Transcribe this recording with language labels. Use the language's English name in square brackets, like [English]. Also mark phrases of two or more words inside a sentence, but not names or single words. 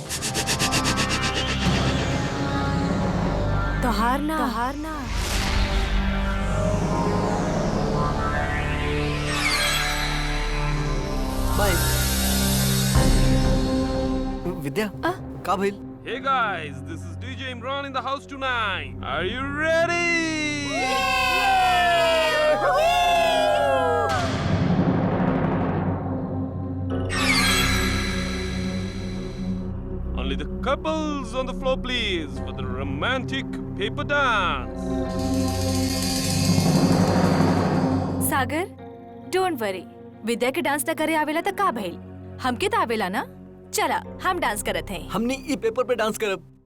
[Bhojpuri] तो हारना बाय। विद्या, का भइल? [English] Hey guys, this is DJ Imran in the house tonight. Are you ready? Only the couples on the floor please for the romantic paper dance. [Bhojpuri] सागर, [English] don't worry. [Bhojpuri] विद्या के डांस न करे आवेला तो का भइल? हमके तो आवेला ना। चला, हम डांस करत हैं। हमने ई पेपर पे डांस करब।